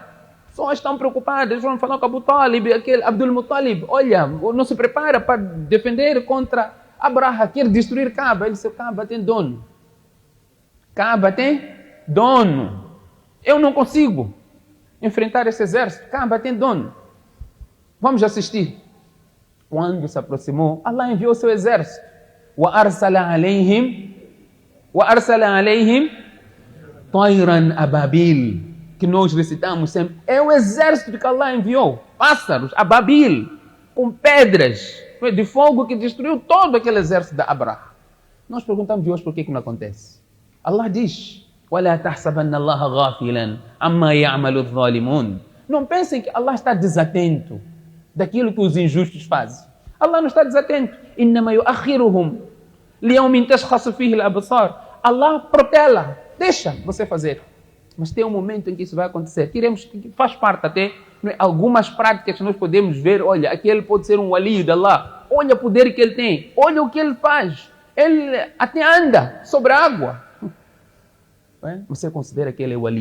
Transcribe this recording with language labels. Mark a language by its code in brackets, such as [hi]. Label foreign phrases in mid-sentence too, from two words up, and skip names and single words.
[pt] Pessoas estão preocupadas, eles vão falar com Abu Talib, aquele Abdul Muttalib, olha, não se prepara para defender contra Abraha, quer destruir Kaaba. Ele disse, Kaaba tem dono. Kaaba tem dono. Eu não consigo enfrentar esse exército. Kaaba tem dono. Vamos assistir. Quando se aproximou, Allah enviou seu exército. [ar] وَأَرْسَلَ عَلَيْهِمْ طَيْرًا أَبَابِيلَ, [pt] que nós recitamos sempre. É o exército que Allah enviou. Pássaros, Ababil, com pedras de fogo que destruiu todo aquele exército da Abraha. Nós perguntamos de hoje por que não acontece. Allah diz, [ar] وَلَا تَحْسَبَنَّ اللَّهَ غَافِلًا عَمَّا يَعْمَلُ الظَّالِمُونَ. [pt] Não pensem que Allah está desatento daquilo que os injustos fazem. Allah não está desatento. [ar] إِنَّمَا يُؤَخِّرُهُمْ لِيَوْمٍ تَشْخَصُ فِيهِ الْأَبْصَارِ. [pt] Allah protela, deixa você fazer. Mas tem um momento em que isso vai acontecer. Queremos que faz parte até, né, algumas práticas que nós podemos ver. Olha, aquele pode ser um wali de Allah. Olha o poder que ele tem. Olha o que ele faz. Ele até anda sobre a água. Você considera que ele é wali?